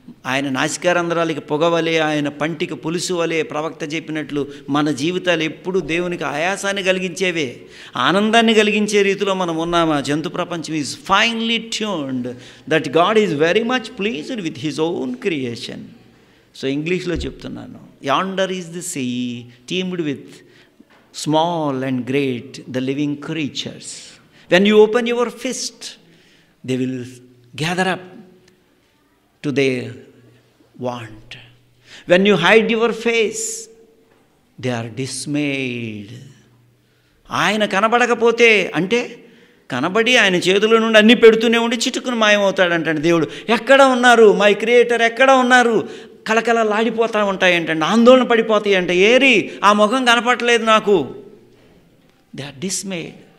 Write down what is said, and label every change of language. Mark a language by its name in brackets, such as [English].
[Telugu] ఆయన నాసికారంధ్రాలకి పొగవలే, ఆయన పంటికి పులుసు వలే, ప్రవక్త చెప్పినట్లు మన జీవితాలు ఎప్పుడు దేవునికి ఆయాసాన్ని కలిగించేవే, ఆనందాన్ని కలిగించే రీతిలో మనం ఉన్నామా? జంతు ప్రపంచం [English] Is finely tuned that God is very much pleased with his own creation. So [Telugu] ఇంగ్లీష్లో చెప్తున్నాను, [English] Yonder is the sea teemed with small and great, the living creatures. When you open your fist, they will gather up to their want. When you hide your face, they are dismayed. [Telugu] ఆయన కనబడకపోతే, అంటే కనబడి ఆయన చేతుల నుండి అన్నీ పెడుతూనే ఉండి చిటుకుని మాయమవుతాడంటండి దేవుడు. ఎక్కడ ఉన్నారు [English] my creator, [Telugu] ఎక్కడ ఉన్నారు? కలకలలాడిపోతూ ఉంటాయంటండి, ఆందోళన పడిపోతాయి అంట. ఏరి ఆ ముఖం కనపడలేదు నాకు. [English] They are dismayed.